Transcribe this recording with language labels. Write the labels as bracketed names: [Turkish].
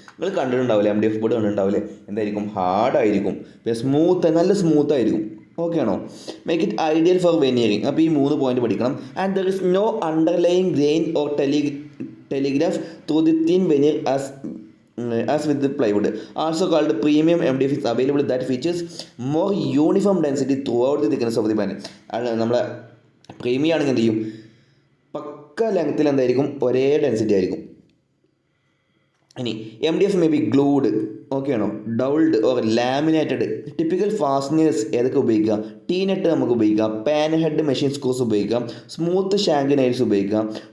[Malayalam] നിങ്ങൾ കണ്ടിട്ടുണ്ടാവില്ലേ, MDF board കണ്ടിട്ടുണ്ടാവില്ലേ, എന്തായിരിക്കും, ഹാർഡായിരിക്കും, പിന്നെ നല്ല സ്മൂത്ത് ആയിരിക്കും. ഓക്കെ ആണോ? [English] Make it ideal for veneering. [Malayalam] അപ്പോൾ ഈ 3 പോയിന്റ് പഠിക്കണം. [English] And there is no underlying grain or telegraph through the thin veneer as with the plywood. Also called premium MDF is available that features more uniform density throughout the thickness of the panel. [Malayalam] നമ്മളെ premium ആണെങ്കിൽ എന്ത് ചെയ്യും, പക്ക ലെങ്ത്തിൽ എന്തായിരിക്കും, ഒരേ density ആയിരിക്കും. [English] ഇനി MDF may be glued, [Malayalam] okay ആണോ, [English] Dowelled or laminated. [Malayalam] ടിപ്പിക്കൽ ഫാസ്റ്റനേഴ്സ് ഏതൊക്കെ ഉപയോഗിക്കാം, ടീനെട്ട് നമുക്ക് ഉപയോഗിക്കാം, പാൻ ഹെഡ് മെഷീൻ സ്ക്രൂസ് ഉപയോഗിക്കാം, സ്മൂത്ത് ഷാങ്ക് നൈൽസ് ഉപയോഗിക്കാം.